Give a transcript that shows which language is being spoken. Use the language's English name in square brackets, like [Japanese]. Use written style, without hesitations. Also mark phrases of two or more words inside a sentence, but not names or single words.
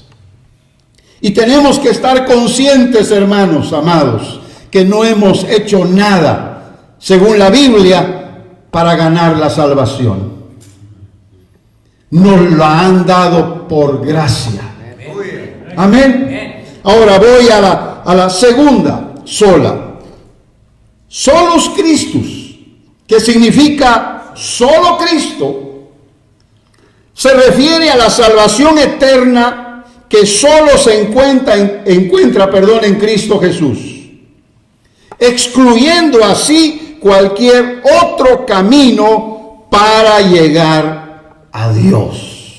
[Spanish] Y tenemos que estar conscientes, hermanos amados, que no hemos hecho nada, según la Biblia, para ganar la salvación. Nos la han dado por gracia. Amén. Ahora voy a la segunda, sola. [Latin] Solus Christus, [Spanish] que significa solo Cristo, se refiere a la salvación eterna que solo se encuentra en Cristo Jesús, excluyendo así cualquier otro camino para llegar a Dios.